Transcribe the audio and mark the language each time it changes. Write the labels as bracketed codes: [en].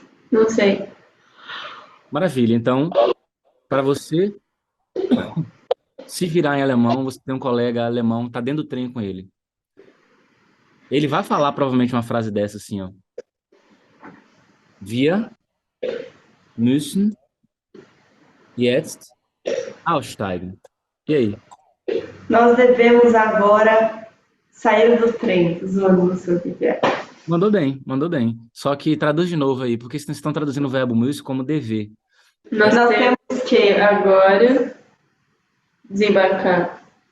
[pt] Não sei. Maravilha. Então, para você se virar em alemão, você tem um colega alemão, tá dentro do trem com ele. Ele vai falar provavelmente uma frase dessa assim, ó. [de] Wir müssen jetzt aussteigen. [pt] E aí? Nós devemos agora sair do trem. Zoando no seu que é. Mandou bem. Só que traduz de novo aí, porque vocês estão traduzindo o verbo müssen como dever. Nós temos que agora desembarcar.